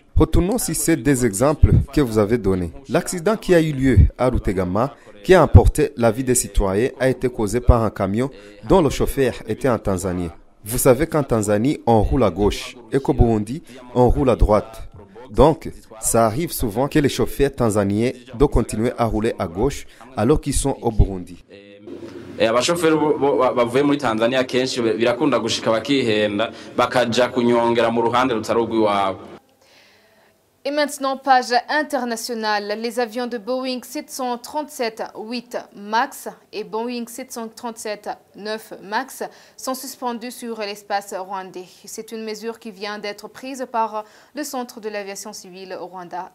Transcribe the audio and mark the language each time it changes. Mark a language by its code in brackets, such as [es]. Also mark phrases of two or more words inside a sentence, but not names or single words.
[fr] Retournons sur ces deux exemples que vous avez donnés. L'accident qui a eu lieu à Rutegama, qui a emporté la vie des citoyens, a été causé par un camion dont le chauffeur était en Tanzanie. Vous savez qu'en Tanzanie, on roule à gauche et qu'au Burundi, on roule à droite. Donc, ça arrive souvent que les chauffeurs tanzaniens doivent continuer à rouler à gauche alors qu'ils sont au Burundi. [rn] Abashoferi bavuye muri Tanzania kenshi birakunda gushika bakihenda bakaja kunyongera mu ruhande rutari rw'iwabo. [fr] Et maintenant, page internationale. Les avions de Boeing 737-8 MAX et Boeing 737-9 MAX sont suspendus sur l'espace rwandais. C'est une mesure qui vient d'être prise par le Centre de l'aviation civile au Rwanda.